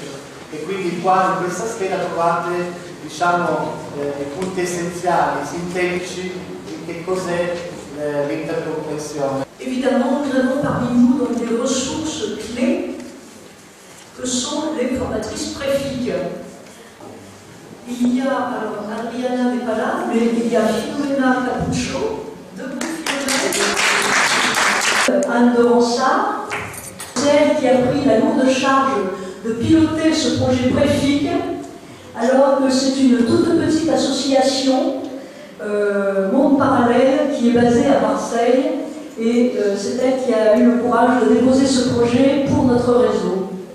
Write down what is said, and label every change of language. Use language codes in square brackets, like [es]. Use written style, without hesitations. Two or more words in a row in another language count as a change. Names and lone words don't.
[it] E quindi qua in questa scheda trovate, diciamo, i punti essenziali, sintetici di che cos'è l'intercomprensione. [fr] Évidemment, nous avons parmi nous donc des ressources clés que sont les formatrices Préfic. Il y a, alors Adriana n'est pas là, mais il y a Filomena Capuccio, debout Filomena, Anne de Ronsard, celle qui a pris la lourde charge de piloter ce projet Préfic, alors que c'est une toute petite association, Monde Parallèle, qui est basée à Marseille, et c'est elle qui a eu le courage de déposer ce projet pour notre réseau.